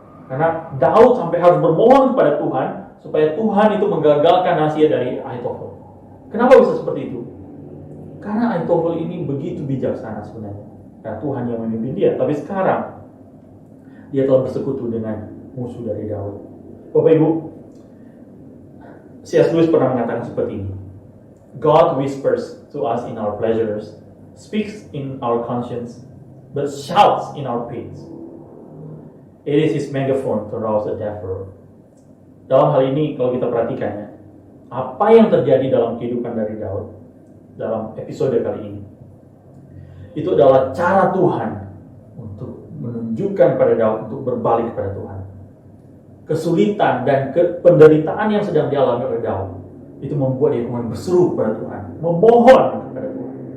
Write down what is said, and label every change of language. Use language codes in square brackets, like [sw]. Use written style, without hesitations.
[id] Karena Daud sampai harus bermohon kepada Tuhan, supaya Tuhan itu menggagalkan nasihat dari Ahitofel. Kenapa bisa seperti itu? Karena Ahitofel ini begitu bijaksana sebenarnya. Karena Tuhan yang memimpin dia. Tapi sekarang, dia telah bersekutu dengan musuh dari Daud. Bapak Ibu, C.S. Lewis pernah mengatakan seperti ini. [en] God whispers to us in our pleasures, speaks in our conscience, but shouts in our pains. It is his megaphone to rouse a deaf world. [id] Dalam hal ini, kalau kita perhatikan ya, apa yang terjadi dalam kehidupan dari Daud dalam episode kali ini, itu adalah cara Tuhan untuk menunjukkan pada Daud untuk berbalik kepada Tuhan. Kesulitan dan penderitaan yang sedang dialami oleh Daud itu membuat dia kemudian berseru kepada Tuhan, memohon kepada Tuhan.